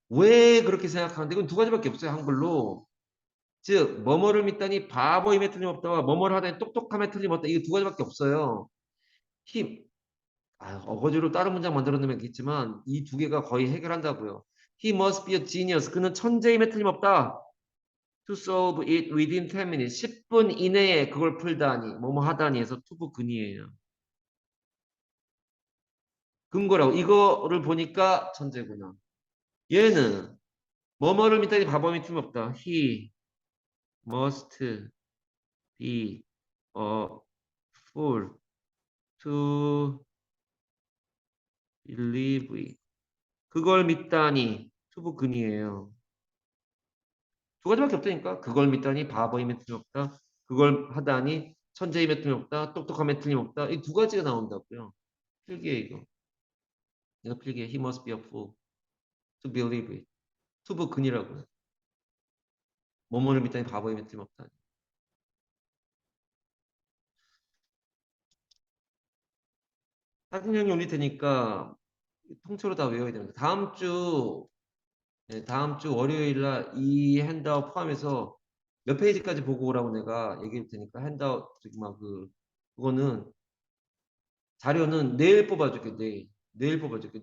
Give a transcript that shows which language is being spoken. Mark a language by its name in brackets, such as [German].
[Korean] 왜 그렇게 생각하는데 이건 두 가지밖에 없어요. 한글로. 즉, 뭐뭐를 믿다니 바보임에 틀림없다와 뭐뭐를 하다니 똑똑함에 틀림없다. 이게 두 가지밖에 없어요. 힘. 어거지로 다른 문장 만들어 놓으면 겠지만 이 두 개가 거의 해결한다고요. [English] He must be a genius. [Korean] 그는 천재임에 틀림없다. [English] To solve it within 10 minutes. [Korean] 10분 이내에 그걸 풀다니, 뭐뭐 하다니 해서 투부 근이에요. 근거라고. 이거를 보니까 천재구나. 얘는 뭐뭐를 믿다니 바보임이 틀림없다. [English] He must be a fool to believe it. [Korean] 그걸 믿다니 투부 근이에요. 두 가지밖에 없다니까. 그걸 믿다니 바보임에 틀림없다. 그걸 하다니 천재임에 틀림없다. 똑똑함에 틀림없다. 이 두 가지가 나온다고요. 필기에 이거. 이거 필기에 [English] he must be a fool to believe it. [Korean] 투부 근이라고요. 뭐뭐를 믿다니 바보임에 틀림없다. 사진형이 올릴 테니까 통째로 다 외워야 됩니다. 다음 주 월요일 날 이 핸드아웃 포함해서 몇 페이지까지 보고 오라고 내가 얘기할 테니까 핸드아웃 그거는 자료는 내일 뽑아줄게. 내일 뽑아줄게.